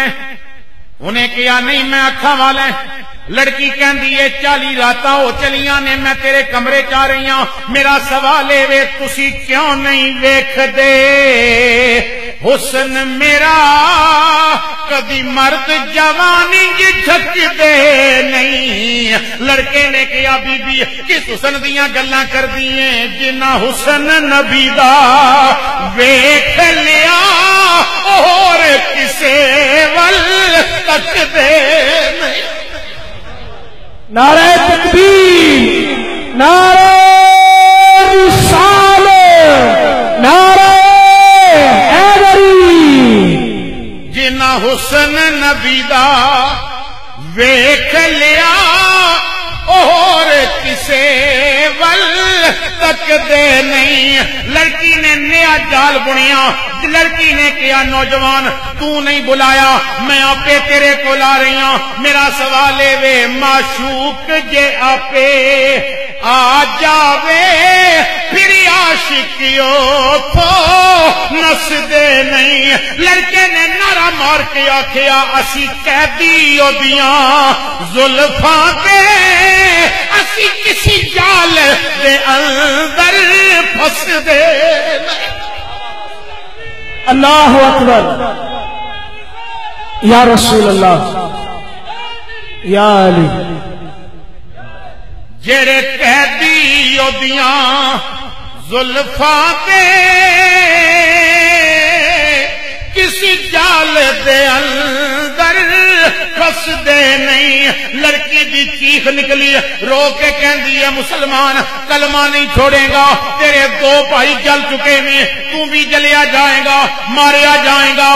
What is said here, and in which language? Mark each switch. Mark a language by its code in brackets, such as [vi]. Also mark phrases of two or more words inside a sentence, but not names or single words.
[pa] انہیں کیا نہیں میں اکھاں والا ہے۔ لڑکی کہندی ہے 40 راتاں ہو چلیاں نے میں تیرے کمرے چ آ رہی ہاں، میرا سوال ہے وے تسی کیوں نہیں ویکھ دے حسن میرا کدی مرد جوانی جھک دے نہیں۔ لڑکے نے کیا بی بی کس حسن دیاں گلاں کر دیئے جنہ حسن نبی دا ویکھ لیا اور کسے ول تک دے نہیں۔ [ur] نعرہ تکبیر، نعرہ رسالت، نعرہ حیدری۔ [pa] جنہ حسن نبی دا ویکھ لیا اور کسے ول تک دے نہیں۔ لڑکی نے نیا جال بنیا، لڑکی نے کیا نوجوان تو نہیں بلایا میں آپے تیرے کو لا رہی ہوں، میرا سوال ہے وے معشوق جے آپے آ جاوے پھر عاشقیوں تو نس دے نہیں۔ لڑکے نے نعرہ مار کے آکھیا اسی قیدی اودیاں زلفاں تے اسی کسی جال دے اندر پھس دے نہیں۔ [ar] اللہ اکبر، یا رسول اللہ، یا علی۔ [pa] جڑے قیدی اودیاں زلفاں تے کسی جال دے اندر پھس دے نہیں۔ لڑکی دی چیخ نکلی، رو کے کہندی ہے مسلمان کلمہ نہیں چھوڑے گا، تیرے 2 بھائی جل چکے میں، تو بھی جلیا جائے گا، ماریا جائے گا۔